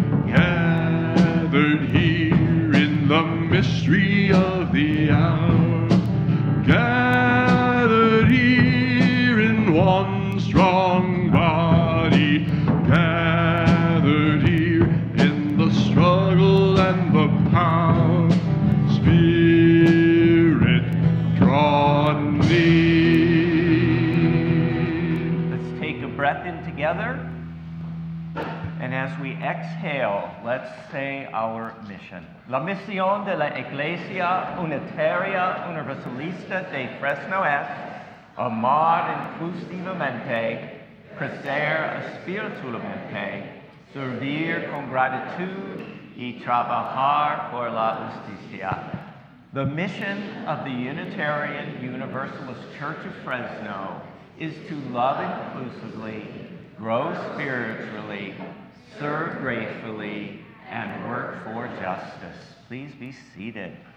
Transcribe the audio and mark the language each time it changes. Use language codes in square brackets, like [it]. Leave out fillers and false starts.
[en] Gathered here in the mystery of the hour, gathered here in one strong body, gathered here in the struggle and the power, spirit draw near. Let's take a breath in together. And as we exhale, let's say our mission. [es] La misión de la Iglesia Unitaria Universalista de Fresno es amar inclusivamente, crecer espiritualmente, servir con gratitud y trabajar por la justicia. [en] The mission of the Unitarian Universalist Church of Fresno is to love inclusively, grow spiritually, serve gratefully, and work for justice. Please be seated.